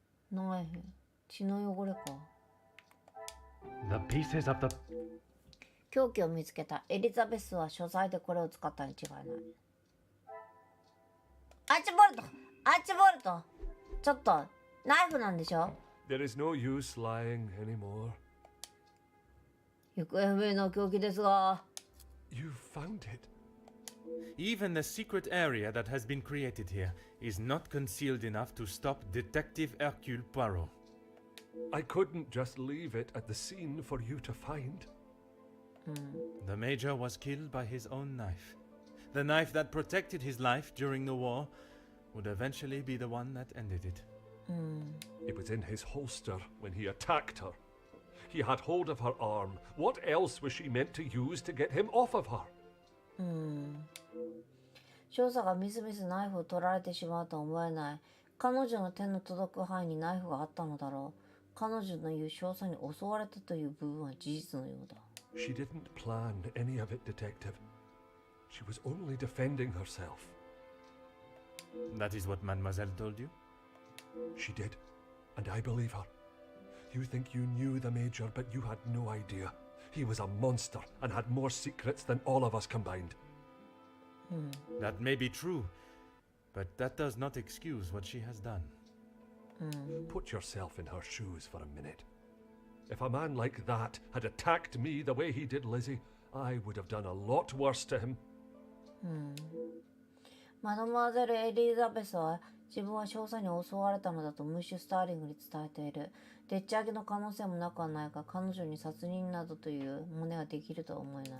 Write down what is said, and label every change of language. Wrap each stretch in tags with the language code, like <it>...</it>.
<ja>ナイフ、血の汚れか。</ja> <en>The pieces of the</en> <ja>凶器を見つけた。エリザベスは書斎でこれを使ったに違いない。アーチボルト、アーチボルト、ちょっとナイフなんでしょ。</ja> <en>There is no use lying anymore.</en> <ja>行方不明の凶器ですが。</ja> <en>You found it. Even the secret area that has been created here is not concealed enough to stop Detective Hercule Poirot. I couldn't just leave it at the scene for you to find. The Major was killed by his own knife. The knife that protected his life during the war would eventually be the one that ended it. It was in his holster when he attacked her. He had hold of her arm. What else was she meant to use to get him off of her?</en> <ja>少佐がみすみすナイフを取られてしまうとは思えない。彼女の手の届く範囲にナイフがあったのだろう。彼女の言う少佐に襲われたという部分は事実のようだ。</ja> <en>She didn't plan any of it, Detective. She was only defending herself. That is what Mademoiselle told you? She did, and I believe her. You think you knew the Major, but you had no idea. He was a monster and had more secrets than all of us combined. That may be true, but that does not excuse what she has done. Put yourself in her shoes for a minute. If a man like that had attacked me the way he did Lizzie, I would have done a lot worse to him.</en> <ja>マドモアゼル・エリザベスは自分は少佐に襲われたのだとムッシュ・スターリングに伝えている。でっち上げの可能性もなくはないが、彼女に殺人などという真似はできるとは思えない。</ja>